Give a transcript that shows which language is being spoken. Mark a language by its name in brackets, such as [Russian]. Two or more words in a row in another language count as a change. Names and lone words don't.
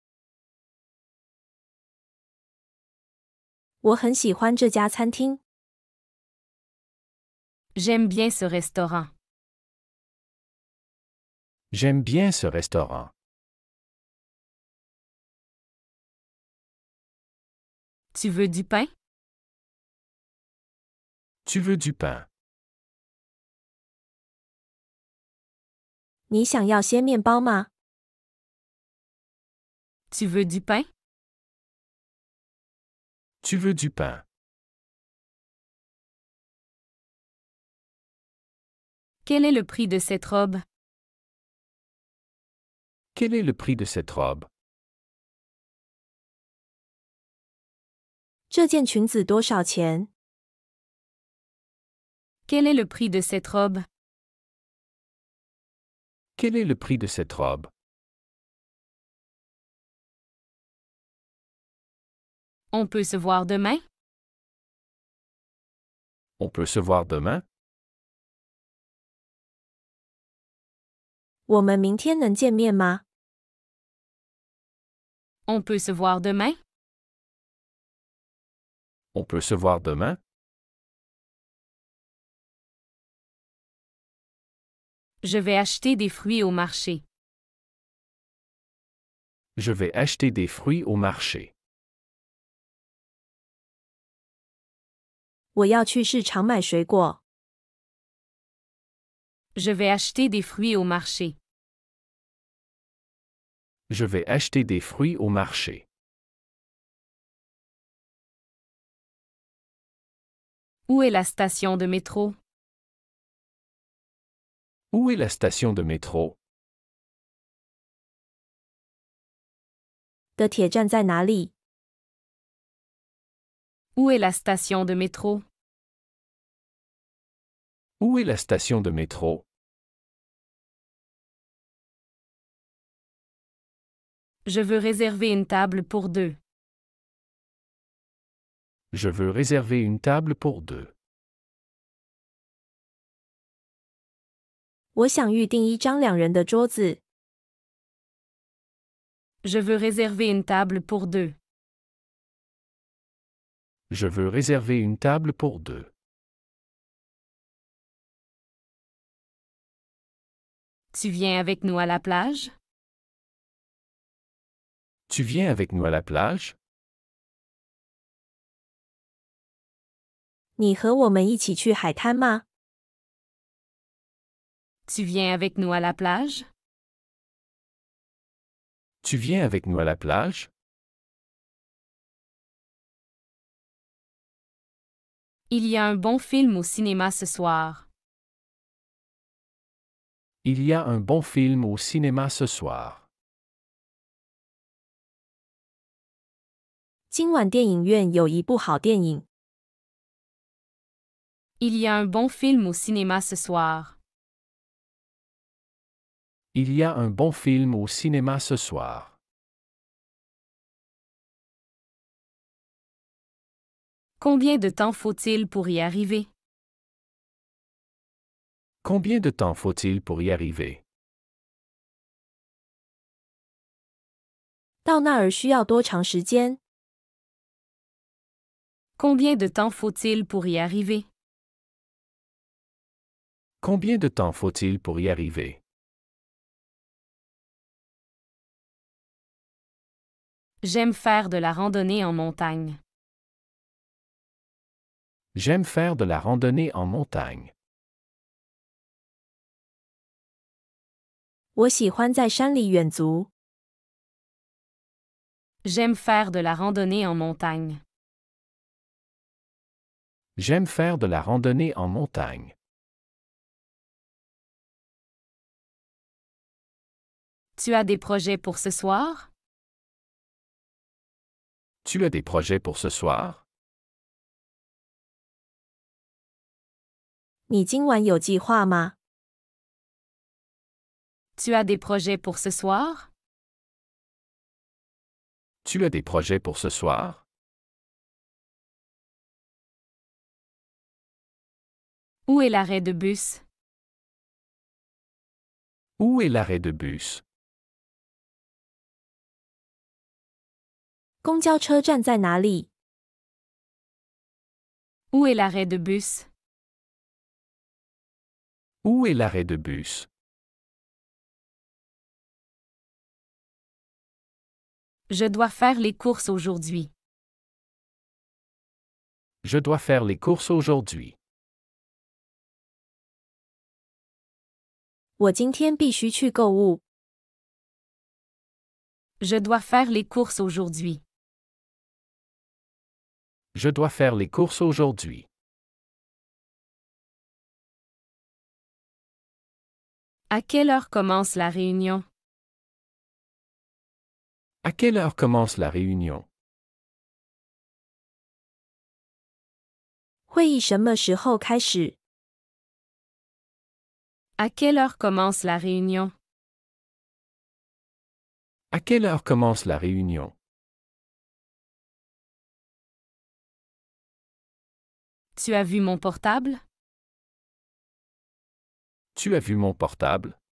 [Chinese] 我很喜欢这家餐厅。 [French] J'aime bien ce restaurant. J'aime bien ce restaurant. Tu veux du pain? Tu veux du pain? [Chinese] 你想要些面包吗？ [French] Tu veux du pain? Tu veux du pain? Quel est le prix de cette robe? Quel est le prix de cette robe? [Chinese] 这件裙子多少钱？ [French] Quel est le prix de cette robe? Quel est le prix de cette robe? On peut se voir demain? On peut se voir demain? [Chinese] 我们明天能见面吗？ [French] On peut se voir demain? On peut se voir demain? Je vais acheter des fruits au marché. Je vais acheter des fruits au marché. [Chinese] 我要去市场买水果。 [French] Je vais acheter des fruits au marché. Je vais acheter des fruits au marché. Où est la station de métro? Où est la station de métro? [Chinese] 的铁站在哪里？ [French] Où est la station de métro? Où est la station de métro? Je veux réserver une table pour deux. Je veux réserver une table pour deux. [Chinese] 我想预订一张2人的桌子。 [French] Je veux réserver une table pour deux. Je veux réserver une table pour deux. Tu viens avec nous à la plage? Tu viens avec nous à la plage? [Chinese] 你和我们一起去海滩吗？ [French] Tu viens avec nous à la plage? Tu viens avec nous à la plage? Il y a un bon film au cinéma ce soir. Il y a un bon film au cinéma ce soir. [Chinese] 今晚电影院有一部好电影。 [French] Il y a un bon film au cinéma ce soir. Il y a un bon film au cinéma ce soir. Combien de temps faut-il pour y arriver? Combien de temps faut-il pour y arriver? [Chinese] 到那儿需要多长时间？ [French] Combien de temps faut-il pour y arriver? Combien de temps faut-il pour y arriver? J'aime faire de la randonnée en montagne. J'aime faire de la randonnée en montagne. [Chinese] 我喜欢在山里远足。 [French] J'aime faire de la randonnée en montagne. J'aime faire de la randonnée en montagne. Tu as des projets pour ce soir? Tu as des projets pour ce soir? [Chinese] 你今晚有计划吗？ [French] Tu as des projets pour ce soir? Tu as des projets pour ce soir? Où est l'arrêt de bus? Où est l'arrêt de bus? [Chinese] 公交车站在哪里？ [French] Où est l'arrêt de bus? Où est l'arrêt de bus? Je dois faire les courses aujourd'hui. Je dois faire les courses aujourd'hui. [Chinese] 我今天必须去购物。 [French] Je dois faire les courses aujourd'hui. Je dois faire les courses aujourd'hui. À quelle heure commence la réunion? À quelle heure commence la réunion? [Chinese] 会议什么时候开始？ [French] À quelle heure commence la réunion? À quelle heure commence la réunion? Tu as vu mon portable? Tu as vu mon portable?